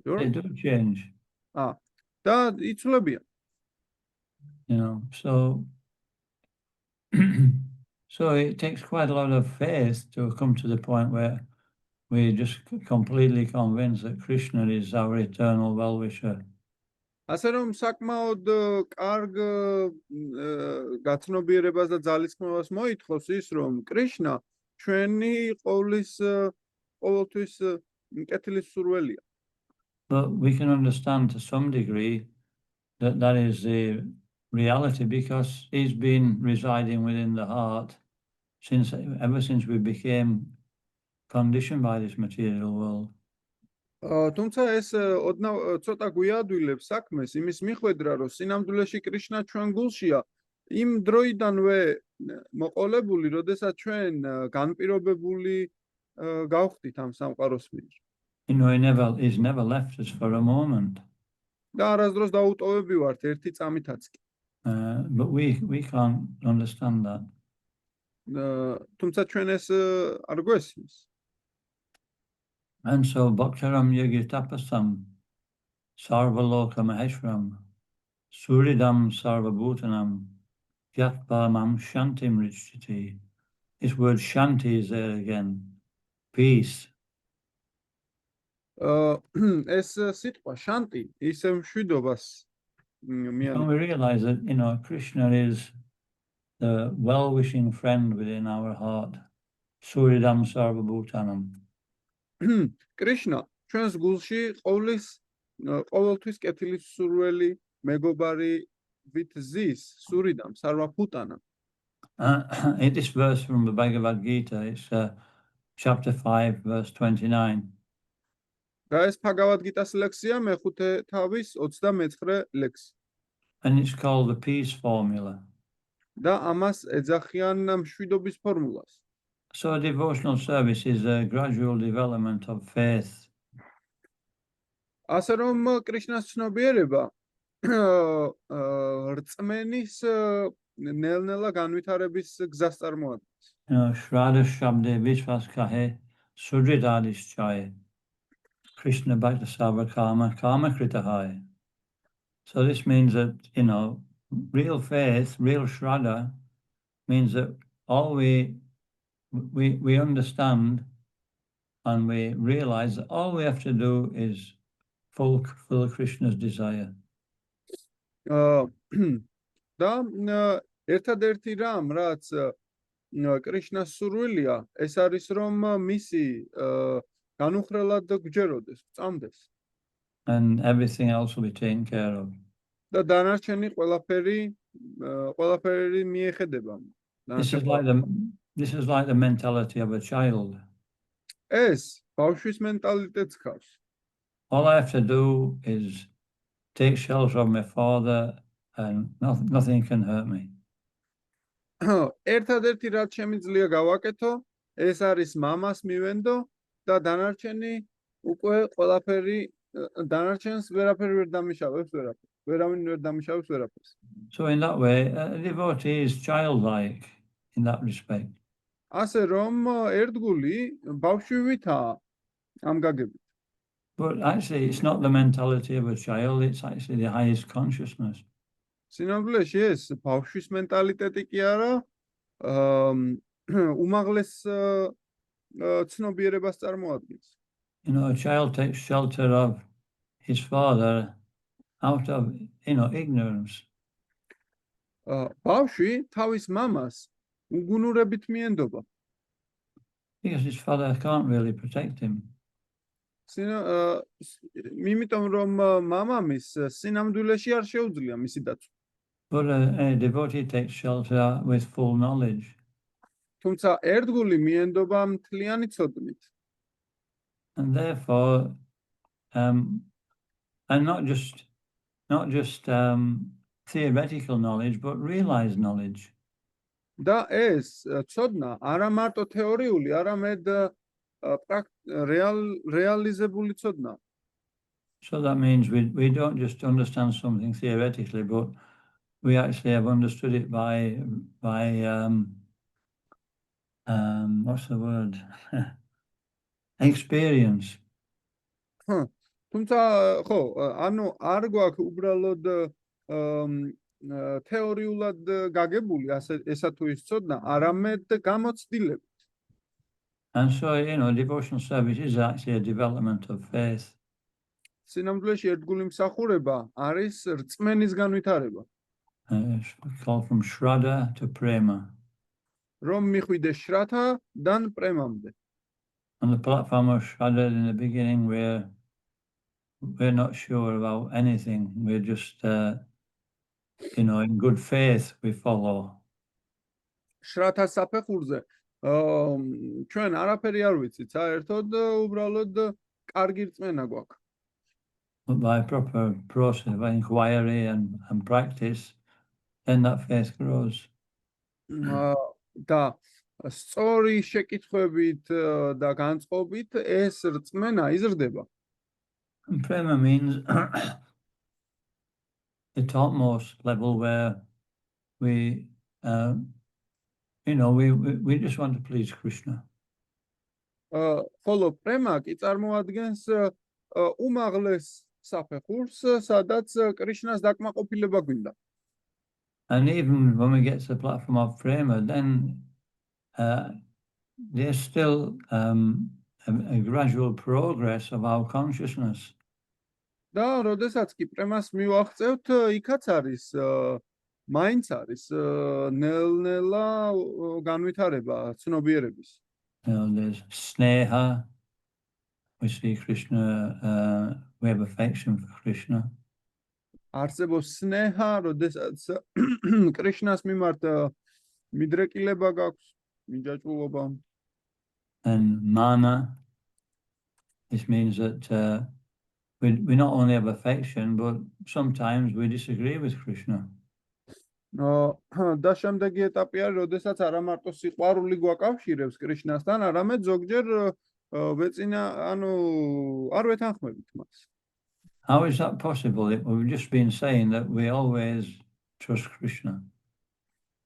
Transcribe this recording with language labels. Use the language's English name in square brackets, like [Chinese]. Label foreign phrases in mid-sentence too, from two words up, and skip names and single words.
[English] They do change. [Georgian] და იცვლებიან. [English] So so it takes quite a lot of faith to come to the point where we're just completely convinced that Krishna is our eternal well-wisher. [Georgian] ასე რომ საკმაოდ კარგ გაცნობიერებას და ძალისხმევას მოითხოვს ის, რომ კრიშნა ჩვენი ყოველთვის კეთილის სურველია. [English] But we can understand to some degree that is the reality because he's been residing within the heart ever since we became conditioned by this material world. [Georgian] თუმცა ეს ცოტა გვიადვილებს საქმეს იმის მიხვედრა, რომ სინამდვილეში კრიშნა ჩვენ გულშია იმ დროიდანვე მოყოლებული, როდესაც ჩვენ განპირობებული გავხდით ამ სამყაროს მიერ. [English] He's never left us for a moment. [Georgian] და არასდროს დაუტოვები ვართ ერთი წამითაც კი. [English] But we can't understand that. [Georgian] თუმცა ჩვენ ეს არ გვესმის. [Sanskrit] And so भोक्तारं यज्ञतपसां सर्वलोक महेश्वरं सुहृदं सर्वभूतानां ज्ञात्वामां शान्तिम् ऋच्छति. [English] This word Shanti is there again. Peace. [Georgian] ეს სიტყვა შანტი ისე მშვიდობას [English] When we realize that, Krishna is the well-wishing friend within our heart. [Sanskrit] सुहृदं सर्वभूतानां. [Georgian] კრიშნა ჩვენს გულში ყოველთვის კეთილის სურველი მეგობარი ვით ზის [Sanskrit] सुहृदं सर्वभूतानां. [English] This verse from the Bhagavad Gita, it's chapter 5 verse 29. [Georgian] და ეს ბhagavad gita-ს ლექსია მეხუთე თავის 29 ლექსი. [English] And it's called the peace formula. [Georgian] და ამას ეძახიან მშვიდობის ფორმულას. [English] So devotional service is a gradual development of faith. [Georgian] ასე რომ კრიშნას ცნობიერება რწმენის ნელ-ნელა განვითარების გზას წარმოადგენს. [Bangla] শ্রদ্ধা শব্দে বিশ্বাস কহে সুদৃঢ় নিশ্চয় কৃষ্ণ ভক্তি সর্ব কর্ম কর্ম কৃত হয়. [English] So this means that, real faith, real Shraddha means that all we understand and we realize that all we have to do is fulfill Krishna's desire. [Georgian] და ერთადერთი რამ, რაც კრიშნას სურვილია, ეს არის რომ მისი განუხრელად გვჯეროდეს, წამდეს. [English] And everything else will be taken care of. [Georgian] და დანარჩენი ყველაფერი მიეხედება. [English] This is like the mentality of a child. [Georgian] ეს ბავშვის მენტალიტეტს ხავს. [English] All I have to do is take shelter of my father and nothing can hurt me. [Georgian] ერთადერთი რაც შემიძლია გავაკეთო, ეს არის მამას მივენდო და დანარჩენი უკვე ყველაფერი დანარჩენს ვერაფერი ვერ დამიშავებს, ვერავინ ვერ დამიშავებს ვერაფერს. [English] So in that way, a devotee is childlike in that respect. [Georgian] ასე რომ ერთგული ბავშვითაა ამ გაგებით. [English] But actually, it's not the mentality of a child, it's actually the highest consciousness. [Georgian] სინამდვილეში ეს ბავშვის მენტალიტეტი კი არა, უმაღლეს ცნობიერებას წარმოადგენს. [English] A child takes shelter of his father out of, ignorance. [Georgian] ბავშვი თავის მამას უგუნურებით მიენდობა. [English] Because his father can't really protect him. [Georgian] იმიტომ რომ მამამის სინამდვილეში არ შეუძლია მისი დაცვა. [English] But a devotee takes shelter with full knowledge. [Georgian] თუმცა ერთგული მიენდობა მთლიანი ცოდნით. [English] And therefore, and not just theoretical knowledge, but realized knowledge. [Georgian] და ეს ცოდნა არა მარტო თეორიული, არამედ რეალიზებული ცოდნა. [English] So that means we don't just understand something theoretically, but we actually have understood it by what's the word? Experience. [Georgian] თუმცა ხო, ანუ არ გვაქვს უბრალოდ თეორიულად გაგებული ესა თუ ის ცოდნა, არამედ გამოცდილებით. [English] And so, devotional service is actually a development of faith. [Georgian] სინამდვილეში ერთგული მსახურება არის რწმენის განვითარება. [English] It's called from Shraddha to Prema. [Georgian] რომ მიხვიდე შრათადან პრემამდე. [English] On the platform of Shraddha in the beginning, we're not sure about anything. We're just, in good faith we follow. [Georgian] შრათას საფეხურზე ჩვენ არაფერი არ ვიცით, საერთოდ უბრალოდ კარგი რწმენა გვაქვს. [English] But by proper process of inquiry and practice, then that faith grows. [Georgian] და სწორი შეკითხვებით და განწყობით ეს რწმენა იზრდება. [English] And prema means the topmost level where we just want to please Krishna. [Georgian] ხოლო პრემა კი წარმოადგენს უმაღლეს საფეხურს, სადაც კრიშნას დაკმაყოფილება გვინდა. [English] And even when we get to the platform of prema, then there's still a gradual progress of our consciousness. [Georgian] და როდესაც კი პრემას მივაღწევთ, იქაც არის მაინც არის ნელ-ნელა განვითარება ცნობიერების. [English] There's sneha, we see Krishna, we have affection for Krishna. [Georgian] არსებობს სნეჰა, როდესაც კრიშნას მიმართ მიდრეკილება გაქვს, მიჯაჭვულობა. [English] And mana, this means that we not only have affection, but sometimes we disagree with Krishna. [Georgian] და შემდეგი ეტაპი არის, როდესაც არა მარტო სიყვარული გვაკავშირებს კრიშნასთან, არამედ ზოგჯერ არ ვეთანხმებით მას. [English] How is that possible? We've just been saying that we always trust Krishna.